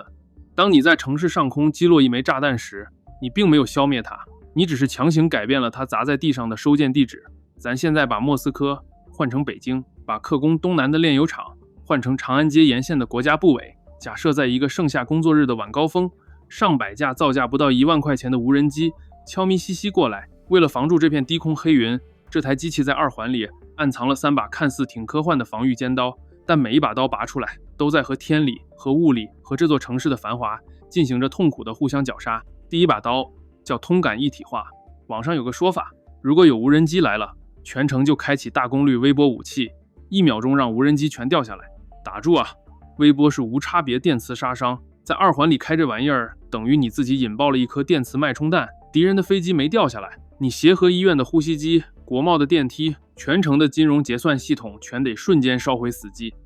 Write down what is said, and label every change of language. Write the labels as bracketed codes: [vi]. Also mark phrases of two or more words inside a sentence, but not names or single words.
[zh] 當你在城市上空擊落一枚炸彈時，你並沒有消滅它，你只是強行改變了它砸在地上的收件地址。咱現在把莫斯科換成北京，把克宮東南的煉油廠換成長安街沿線的國家部委。假設在一個盛夏工作日的晚高峰，上百架造價不到1萬塊錢的無人機悄咪兮兮過來，為了防住這片低空黑雲，這台機器在二環裡暗藏了3把看似挺科幻的防禦尖刀，但每一把刀拔出來，都在和天理、和物理、和這座城市的繁華進行着痛苦的互相絞殺。第一把刀叫通感一體化，網上有個說法，如果有無人機來了，全城就開啟大功率微波武器，1秒鐘讓無人機全掉下來。打住啊！微波是無差別電磁殺傷，在二環裡開這玩意兒，等於你自己引爆了一顆電磁脈衝彈，敵人的飛機沒掉下來，你協和醫院的呼吸機、國貿的電梯、全城的金融結算系統全得瞬間燒毀死機。